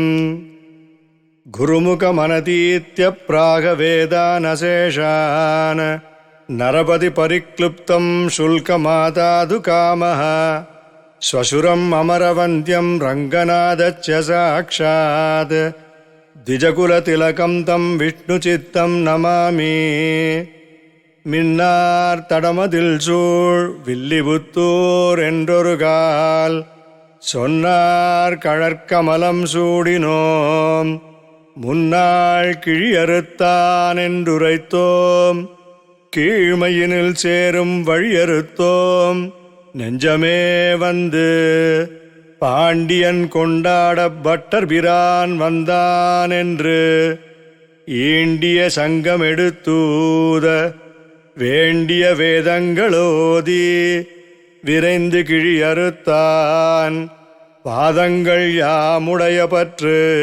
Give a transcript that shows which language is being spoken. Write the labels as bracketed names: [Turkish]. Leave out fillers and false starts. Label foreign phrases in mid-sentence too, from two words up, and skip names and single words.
[Sanskrit] गुरुमुखमनतीत्य प्रागवेदानशेषान् नरपतिपरिक्लुप्तं शुल्कमादातु कामः श्वशुरम् अमरवन्द्यं रङ्गनाथच्च साक्षात् द्विजकुलतिलकं तं विष्णुचित्तं नमामि [Tamil] மின்னார் தடமதில் சூழ் வில்லிபுத்தூர் என்றொருகால் சொன்னார் கழற்கமலம் சூடினோம் முன்னாள் கிழியறுத்தான் என்றுரைத்தோம் கீழ்மையினில் சேரும் வழியறுத்தோம் நெஞ்சமே வந்து பாண்டியன் கொண்டாட பட்டர் பிரான் வந்தான் என்று ஈண்டிய சங்கம் எடுத்தூத வேண்டிய வேதங்களோதி விரைந்து கிழியறுத்தான் பாதங்கள் யாமுடைய பற்று.